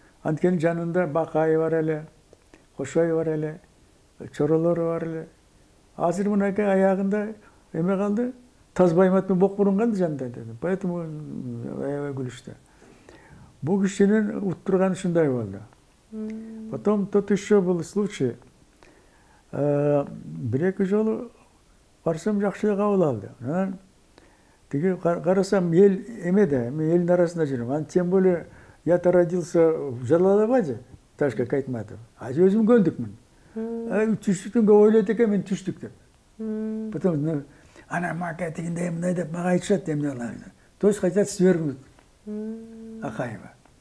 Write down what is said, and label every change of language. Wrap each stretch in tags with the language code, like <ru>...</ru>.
<ky>Анткени жанында Бакай бар эле, Кошой бар эле, чоролору бар эле. Азыр мынакей аягында эме калды, Тазбаймат менен Бокбурун калды жанында дедим.</ky> <ru>Поэтому</ru> <ky>аябай күлүштү. Бул кишинин уттурганы ушундай болду.</ky> <ru>Потом тот еще был случай.</ru> <ky>Bir-эки жолу барсам жакшы кабыл алды. Анан тиги карасам эл эмеде, мен элдин арасында жүрөм. Анан</ky> <ru>тем более я-то родился в Жалалабаде, Ташкак Айтматов.</ru> <ky>А өзүм көлдүкмүн. Түштүктөн көп ойлойт экен, мен түштүк деп.</ky> <ru>Потом</ru> <ky>ана мака тигиндей мындай деп мага айтышат эмне кылабыз.</ky> <ru>То есть хотят свергнуть Акаева.</ru>